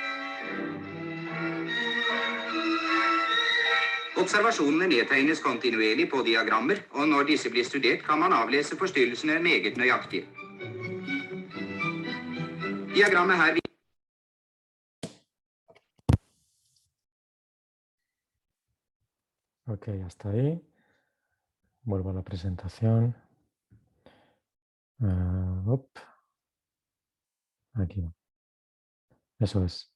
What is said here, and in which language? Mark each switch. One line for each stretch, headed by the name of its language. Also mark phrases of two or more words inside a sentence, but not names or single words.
Norwegian: Observasjonene nedtegnes kontinuerlig på diagrammer, og når disse blir studert, kan man avlese forstyrrelsene meget nøyaktig. Diagrammet her
Spanish: Ok, hasta ahí. Vuelvo a la presentación. Aquí. Eso es.